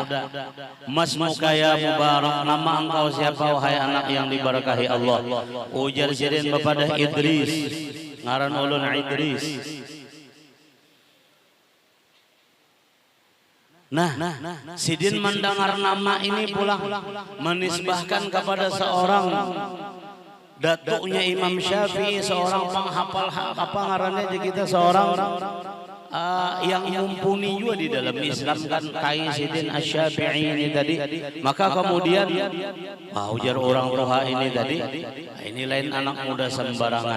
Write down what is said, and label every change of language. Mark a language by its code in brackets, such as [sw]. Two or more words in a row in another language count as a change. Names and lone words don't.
[ar] ما اسمك يا مبارك, [bjn] nama engkau siapa wahai anak yang diberkahi Allah? Ujar Sidin kepada Idris. ngaran ulun Idris. Nah, Sidin mendengar nama ini pulang menisbahkan kepada seorang datuknya Imam Syafi'i, seorang penghafal apa ngarannya kita, seorang yang mumpuni juga di dalam Islam kan, Kai Sidin Asy-Syafi'i ini tadi. Maka kemudian ujar orang tua ini tadi, ini lain anak muda sembarangan.